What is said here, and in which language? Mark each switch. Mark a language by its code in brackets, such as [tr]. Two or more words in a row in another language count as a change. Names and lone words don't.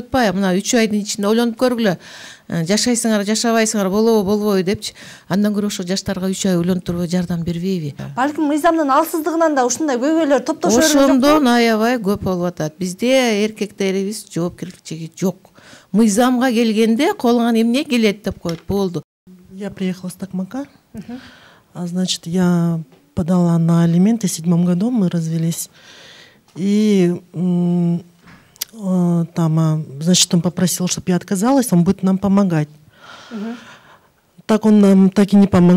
[ky] Мына 3 айдын ичинде ойлонуп көргүлө. жашайсыңар жашабайсыңар болобу болбойбу депчи, андан көрө ошо жаштарга 3 ай ойлонуп туруп жардам бербейби? Балким мыйзамдын алсыздыгынан да ушундай көйгөйлөр топтошо берип жатат. Ошондон аябай көп болуп атат. Бизде эркектерибиз жоопкерчилиги жок. Мыйзамга келгенде колуңан эмне келет деп коет, болду. [ru] Я приехала с Токмака. Значит, я подала на алименты в 2007 году, мы развелись. И там, значит, он попросил, чтобы я отказалась, он будет нам помогать. Так он нам так и не помогал.